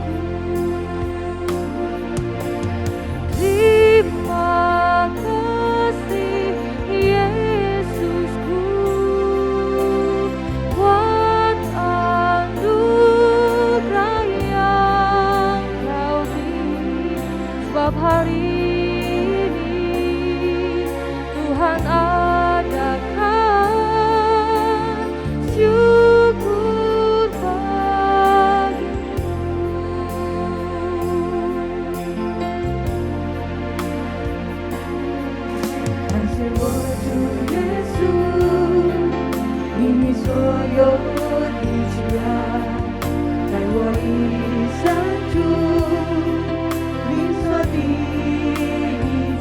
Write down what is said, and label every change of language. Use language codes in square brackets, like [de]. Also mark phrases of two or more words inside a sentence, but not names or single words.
[id] Terima kasih Yesusku buat anugerah yang kau beri, sebab hari ini Tuhan adakan syukur bagimu. [zh] 感谢我主耶稣，因你所有的慈爱，在我一生中你所的一切。